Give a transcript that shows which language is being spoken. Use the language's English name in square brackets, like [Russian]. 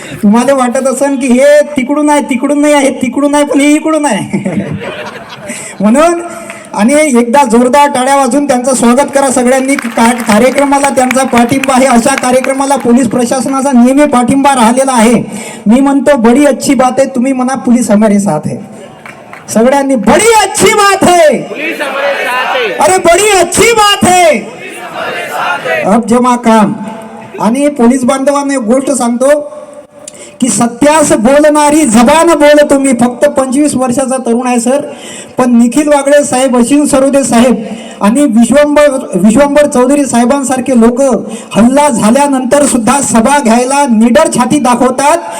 [Marathi] तुम्हाला वाटत असेल की हे तिकडून आहे, तिकडून नाही आहे, तिकडून आहे, पण हे इकडून आहे. म्हणून आणि एकदा जोरदार टाळ्या वाजून त्यांचं स्वागत करा सगळ्यांनी. कार्यक्रमाला त्यांचा पाठिंबा आहे. अशा कार्यक्रमाला पोलीस प्रशासनाचा नेहमी पाठिंबा राहिलेला आहे. मी म्हणतो [Hindi] बडी अच्छी बात [Marathi] आहे, तुम्ही म्हणा [Hindi] पोलीस हमारे साथ है. [Marathi] सगळ्यांनी [Hindi] बड़ी अच्छी बात है, अरे बड़ी अच्छी बात है. अब जमा काम. [Marathi] आणि पोलीस बांधवांना एक गोष्ट सांगतो की सत्यास बोलणारी जबान बोलतो मी. फक्त 25 वर्षाचा तरुण आहे सर, पण निखिल वागळे साहेब, अशिल सरोदे साहेब आणि विश्वंभर चौधरी साहेबांसारखे लोक हल्ला झाल्यानंतर सुद्धा सभा घ्यायला निडर छाती दाखवतात.